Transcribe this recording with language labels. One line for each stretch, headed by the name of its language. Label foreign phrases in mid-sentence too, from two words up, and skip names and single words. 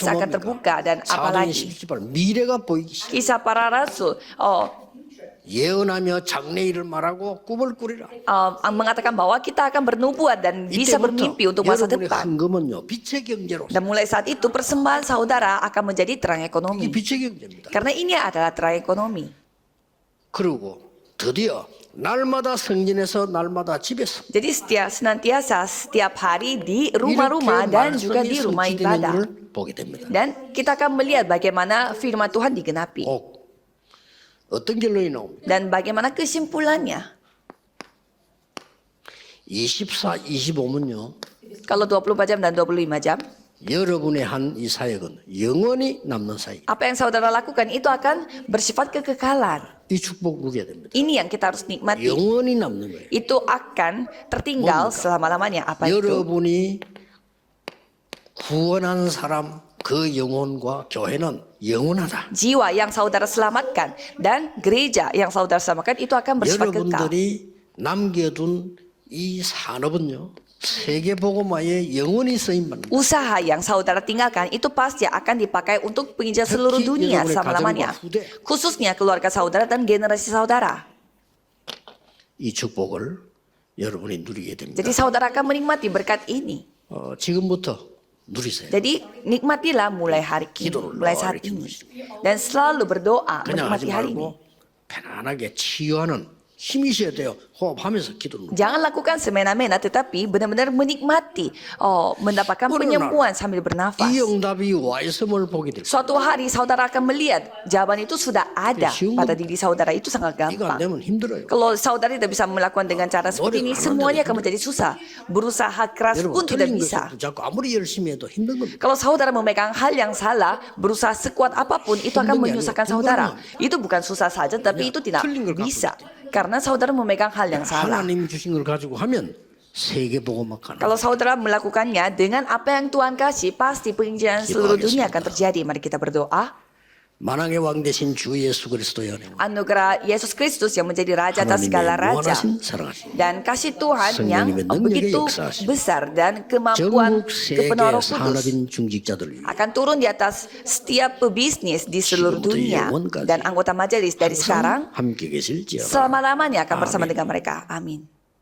Korean: 이때부터
Indonesian: akan terbuka. Dan
Korean: 사도행
Indonesian: apalagi
Korean: 17절 미래가 보이기 시작.
Indonesian: kisah para rasul
Korean: 예언하며 장래일을 말하고 꿈을 꾸리라.
Indonesian: mengatakan bahwa kita akan bernubuat dan bisa bermimpi untuk masa
Korean: 여러분의
Indonesian: depan.
Korean: 헌금은요 빛의 경제로.
Indonesian: Dan mulai saat itu persembahan saudara akan menjadi terang
Korean: 이게
Indonesian: ekonomi.
Korean: 빛의 경제입니다.
Indonesian: Karena ini adalah terang ekonomi.
Korean: 그리고 드디어 날마다 성전에서 날마다 집에서
Indonesian: Jadi senantiasa setiap hari di rumah-rumah dan juga di rumah ibadah.
Korean: 걸 보게 됩니다.
Indonesian: Dan kita akan melihat bagaimana firman Tuhan digenapi.
Korean: 꼭 어떤 결론이 나옵니까?
Indonesian: Dan bagaimana kesimpulannya.
Korean: 24, 25문요.
Indonesian: Kalau 24 jam dan 25 jam,
Korean: 여러분의 한 이 사역은 영원히 남는 사역.
Indonesian: apa yang saudara lakukan itu akan bersifat kekekalan.
Korean: 이 축복 누려야 됩니다.
Indonesian: Ini yang kita harus nikmati.
Korean: 영원히 남는 거예요.
Indonesian: Itu akan tertinggal selama-lamanya. Apa itu?
Korean: 여러분이 구원한 사람 그 영혼과 교회는 영원하다.
Indonesian: Jiwa yang saudara selamatkan dan gereja yang saudara selamatkan itu akan bersifat kekal.
Korean: 여러분들이 남겨둔 이 산업은요 세계복음화에 영원히 쓰임받는.
Indonesian: Usaha yang saudara tinggalkan itu pasti akan dipakai untuk penginjilan seluruh dunia selama-lamanya. Khususnya keluarga saudara dan generasi saudara.
Korean: 이 축복을 여러분이 누리게 됩니다.
Indonesian: Jadi saudara akan menikmati berkat ini.
Korean: 지금부터 누리세요.
Indonesian: Jadi nikmatilah mulai hari ini, mulai saat ini. Dan selalu berdoa
Korean: 그냥 하지
Indonesian: menikmati hari ini.
Korean: 말고 편안하게 치유하는 힘이 있어야 돼요. 호흡하면서 기도를.
Indonesian: Jangan lakukan semena-mena tetapi benar-benar menikmati mendapatkan penyembuhan sambil bernafas.
Korean: 이 응답이 와 있음을 보게 됩니다.
Indonesian: Suatu hari saudara akan melihat jawaban itu sudah ada pada diri saudara. Itu sangat
Korean: 이거 안
Indonesian: gampang.
Korean: 되면 힘들어요.
Indonesian: Kalau saudara tidak bisa melakukan dengan cara seperti ini, semuanya akan menjadi susah. Berusaha keras
Korean: 여러분
Indonesian: pun tidak
Korean: 틀린
Indonesian: bisa.
Korean: 것을 자꾸 아무리 열심히 해도 힘든 겁니다.
Indonesian: Kalau saudara memegang hal yang salah, berusaha sekuat apapun, itu akan menyusahkan saudara. Itu bukan susah saja, tapi itu tidak bisa. Karena saudara memegang hal yang salah.
Korean: 하나님이 주신 걸 가지고 하면 세계복음화 가능.
Indonesian: Kalau saudara melakukannya dengan apa yang Tuhan kasih, pasti penginjilan seluruh dunia akan terjadi. Mari kita berdoa.
Korean: 만왕의 왕 대신 주 예수 그리스도의 은혜.
Indonesian: Anugerah Yesus Kristus yang menjadi Raja atas
Korean: 하나님의
Indonesian: segala raja.
Korean: 무한하신 사랑하신
Indonesian: Dan kasih Tuhan yang
Korean: 성령님의 능력의
Indonesian: begitu
Korean: 역사하심.
Indonesian: besar dan kemampuan
Korean: 전국 세계
Indonesian: kepenuhan Roh Kudus
Korean: 산업인 중직자들 위해
Indonesian: akan turun di atas setiap pebisnis di seluruh
Korean: 지금부터
Indonesian: dunia.
Korean: 영원까지
Indonesian: Dan anggota majelis dari sekarang
Korean: 함께 계실지어다.
Indonesian: selama-lamanya akan bersama Amin. dengan mereka. Amin.